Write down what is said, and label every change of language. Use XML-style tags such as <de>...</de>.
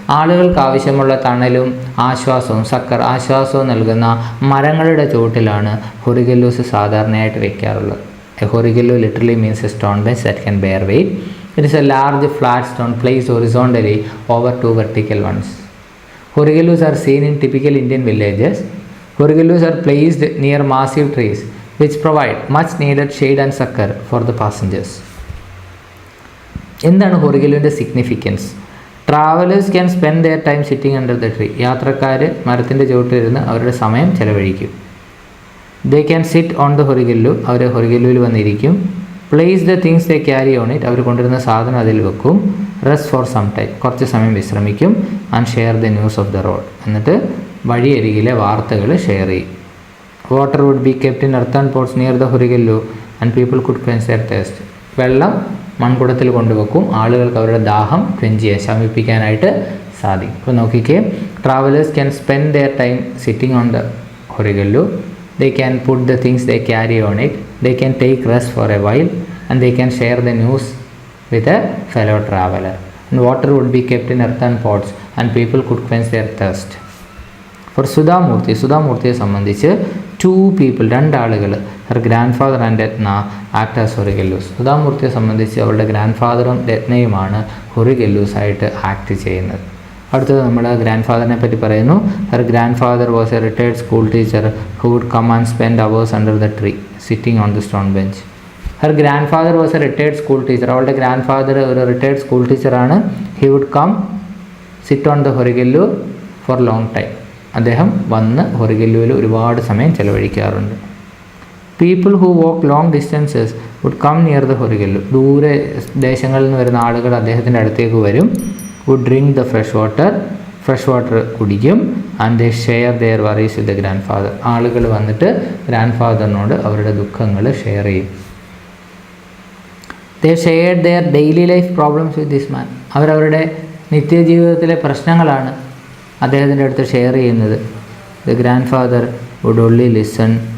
<ml>ആളുകൾക്ക് ആവശ്യമുള്ള തണലും ആശ്വാസവും നൽകുന്ന മരങ്ങളുടെ ചുവട്ടിലാണ് ഹൊറിഗല്ലൂസ് സാധാരണയായിട്ട് വയ്ക്കാറുള്ളത്.</ml> <en>A horigallu literally means a stone bench that can bear weight. It is a large flat stone placed horizontally over two vertical ones. Horigallus are seen in typical Indian villages. Horigallus are placed near massive trees which provide much needed shade and succor for the passengers.</en> <ml>എന്താണ് ഹൊറിഗല്ലുവിൻ്റെ significance?</ml> <en>Travellers can spend their time sitting under the tree.</en> <ml>യാത്രക്കാർ മരത്തിൻ്റെ ചുവട്ടിലിരുന്ന് അവരുടെ സമയം ചെലവഴിക്കും.</ml> <en>They can sit on the Horigallu.</en> <ml>അവർ ഹൊറിഗല്ലുവിൽ വന്നിരിക്കും.</ml> <en>Place the things they carry on it.</en> <ml>അവർ കൊണ്ടുവരുന്ന സാധനം അതിൽ വെക്കും.</ml> <en>Rest for some time.</en> <ml>കുറച്ച് സമയം വിശ്രമിക്കും.</ml> <en>And share the news of the road.</en> <ml>എന്നിട്ട് വഴിയരികിലെ വാർത്തകൾ ഷെയർ ചെയ്യും.</ml> <en>Water would be kept in earthen pots near the Horigallu and people could quench their thirst.</en> <ml>വെള്ളം മൺകുടത്തിൽ കൊണ്ടുവെക്കും. ആളുകൾക്ക് അവരുടെ ദാഹം ശമിപ്പിക്കാനായിട്ട് സാധിക്കും. ഇപ്പോൾ നോക്കിക്കേ,</ml> <en>Travellers can spend their time sitting on the ഹൊറിഗല്ലു. They can put the things they carry on it. They can take rest for a while and they can share the news with a fellow traveler. And water would be kept in earthen pots and people could quench their thirst. For</en> <ml>സുധാമൂർത്തിയെ സംബന്ധിച്ച്</ml> <en>two people,</en> <ml>രണ്ടാളുകൾ,</ml> <en>her grandfather and Ratna act as ഹൊറിഗല്ലൂസ്.</en> <ml>സുധാമൂർത്തിയെ സംബന്ധിച്ച് അവളുടെ grand രത്നയുമാണ് ഹൊറിഗല്ലൂസ് ആയിട്ട് act ചെയ്യുന്നത്. അടുത്തത് നമ്മൾ grand ഫാദറിനെ പറ്റി പറയുന്നു.</ml> <en>Her grandfather was a retired school teacher who would come and spend hours under the tree sitting on the stone bench. Her grandfather was a retired school teacher.</en> <ml>അവളുടെ grand father ഒരു retired school ടീച്ചറാണ്.</ml> <en>He would come sit on the ഹൊറിഗല്ലു for long time.</en> <ml>അദ്ദേഹം വന്ന് ഹൊറിഗല്ലുവിൽ ഒരുപാട് സമയം ചെലവഴിക്കാറുണ്ട്.</ml> <en>People who walk long distances would come near the ഹൊറിഗല്ലു.</en> <ml>ദൂരെ ദേശങ്ങളിൽ നിന്ന് വരുന്ന ആളുകൾ അദ്ദേഹത്തിൻ്റെ അടുത്തേക്ക് വരും.</ml> <en>would drink the fresh water</en> <ml>കുടിക്കും.</ml> <en>And they share their worries with the grandfather.</en> <ml>ആളുകൾ വന്നിട്ട് ഗ്രാൻഡ് ഫാദറിനോട് അവരുടെ ദുഃഖങ്ങൾ ഷെയർ ചെയ്യും.</ml> <en>They share their daily life problems with this man.</en> <ml>അവരവരുടെ നിത്യജീവിതത്തിലെ പ്രശ്നങ്ങളാണ് അദ്ദേഹത്തിൻ്റെ അടുത്ത് ഷെയർ ചെയ്യുന്നത്.</ml> <en>the grandfather would only listen</en>